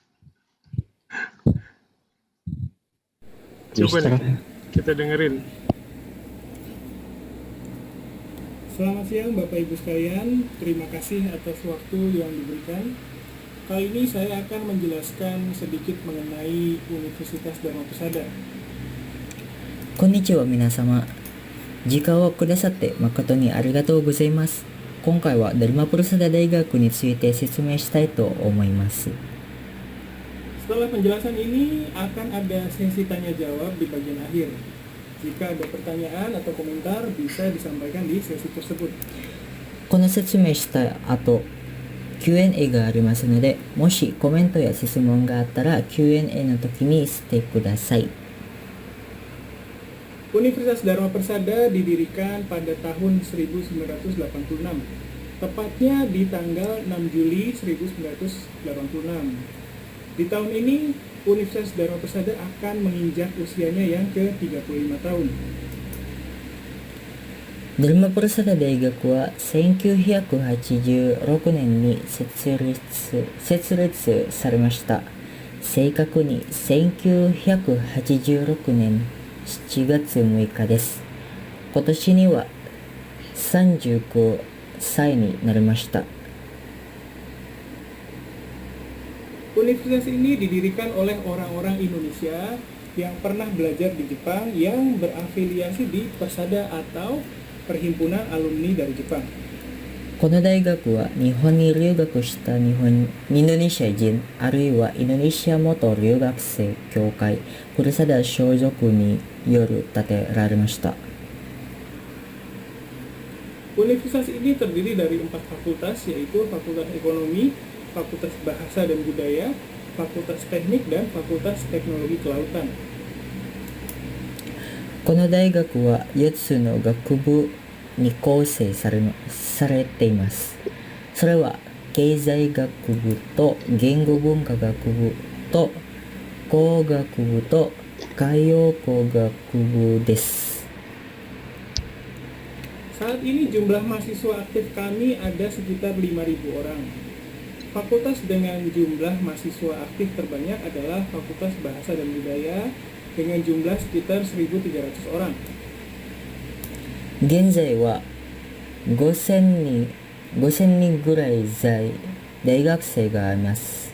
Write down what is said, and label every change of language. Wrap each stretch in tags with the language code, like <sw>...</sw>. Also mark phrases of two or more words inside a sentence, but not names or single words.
<id>Coba nih, kita dengerin. Selamat siang Bapak Ibu sekalian, terima kasih atas waktu yang diberikan. Kali ini saya akan menjelaskan sedikit mengenai Universitas Dharma Persada.</id> <ja>こんにちは皆様。時間をくださって誠にありがとうございます。今回はダルマプルサダ大学について説明したいと思います。</ja> <id>Setelah penjelasan ini akan ada sesi tanya jawab di bagian akhir. Jika ada pertanyaan atau komentar bisa disampaikan di sesi tersebut.</id> <ja>この説明した後、Q&A がありますので、もしコメントや質問があったら Q&A の時にしてください。</ja> <id>Universitas Dharma Persada didirikan pada tahun 1986, tepatnya di tanggal 6 Juli 1986. Di tahun ini, Universitas Dharma Persada akan menginjak usianya yang ke-35 tahun.</id> <ja>ダルマプルサダ大学は1986年に設立されました。正確に1986年7月6日です。今年には35歳になりました。</ja> <id>Universitas ini didirikan oleh orang-orang Indonesia yang pernah belajar di Jepang yang berafiliasi di Persada atau Perhimpunan Alumni dari Jepang.</id> <ja>この大学は日本に留学したインドネシア人あるいはインドネシア元留学生協会プルサダ所属による建てられました。</ja> <id>Universitas ini terdiri dari 4 fakultas yaitu Fakultas Ekonomi, Fakultas Bahasa dan Budaya, Fakultas Teknik dan Fakultas Teknologi Kelautan.</id> <ja>この大学は4つの学部に構成されています。それは経済学部と言語文化学部と工学部と海洋工学部です。</ja> <id>Saat ini jumlah mahasiswa aktif kami ada sekitar 5.000 orang. Fakultas dengan jumlah mahasiswa aktif terbanyak adalah Fakultas Bahasa dan Budaya dengan jumlah sekitar 1.300 orang.</id> <ja>現在は5000人ぐらい大学生がいます。</ja>